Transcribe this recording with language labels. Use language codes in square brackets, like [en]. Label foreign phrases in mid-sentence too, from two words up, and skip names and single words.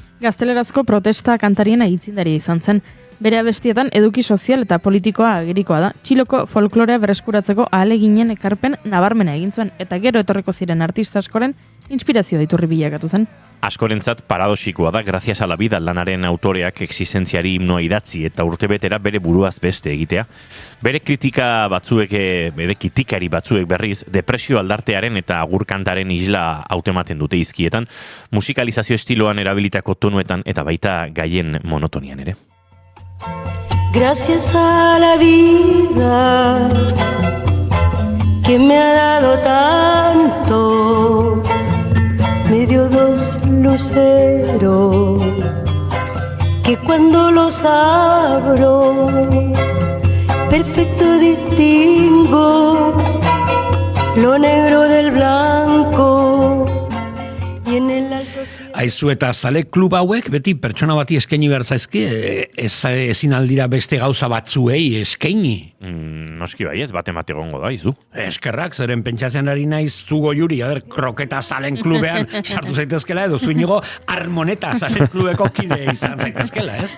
[eu] Gaztelerazko protesta kantarien aitzindaria izan zen. Bere abestietan eduki sozial eta politikoa agerikoa da. Txiloko folklorea bereskuratzeko ahaleginen ekarpen nabarmena egin zuen eta gero etorriko ziren artista askoren inspirazio iturri bilakatu zen. Askorentzat paradoxikoa da, [es] gracias a la vida [eu] lanaren autoreak existentziari himnoa idatzi eta urtebetera bere buruaz beste egitea. Bere kritikari batzuek berriz, depresio aldartearen eta agurkantaren isla hautematen dute izkietan, musikalizazio estiloan erabilitako tonuetan eta baita gaien monotonian ere. [es] Gracias a la vida que me ha dado tanto, me dio dos luceros que cuando los abro perfecto distingo lo negro del blanco. [eu] Aizu eta zale klub hauek beti pertsona bati eskaini behar zaizki, ezin aldira beste gauza batzuei eskaini. Noski bai ez, bate egongo da, izu. Eskerrak, zeren pentsatzen ari naiz zugo juri, kroketa zalen klubean sartu zaitezkela edo zuinigo harmoneta zalen klubeko kide izan zaitezkela, ez?